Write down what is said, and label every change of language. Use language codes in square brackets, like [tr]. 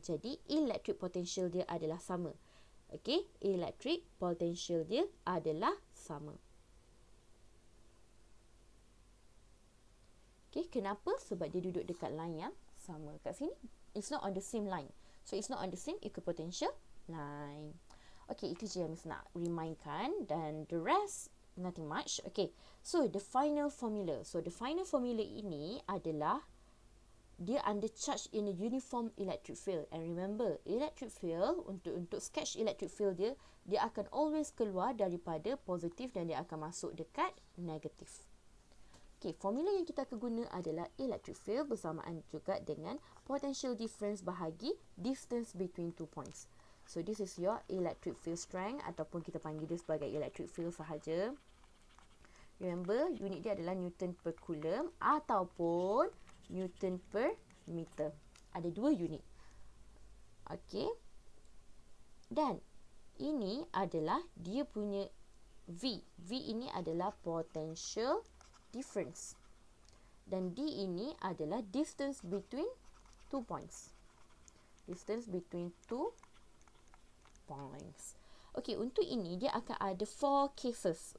[ms] Jadi, electric potential dia adalah sama. Okay, electric potential dia adalah sama. Okay, kenapa? Sebab dia duduk dekat line yang sama. Kat sini, [en] it's not on the same line. So, it's not on the same equipotential line. [ms] Okay, itu je yang Miss nak remindkan. Dan [en] the rest, nothing much. Okay, so the final formula. So, the final formula [ms] ini adalah dia [en] under charge in a uniform electric field. And remember, [ms] electric field, untuk sketch electric field dia akan always keluar daripada positif dan dia akan masuk dekat negatif. Okay, formula yang kita akan guna adalah electric field bersamaan juga dengan potential difference bahagi distance between 2 points. [en] So, this is your electric field strength [ms] ataupun kita panggil dia sebagai [en] electric field sahaja. [ms] Remember, unit dia adalah Newton per Coulomb ataupun Newton per meter. Ada 2 unit. Okay. Dan ini adalah dia punya V. V ini adalah potential difference. Dan D ini adalah [en] distance between 2 points. Distance between 2 points. [ms] Okay, untuk ini dia akan ada 4 cases.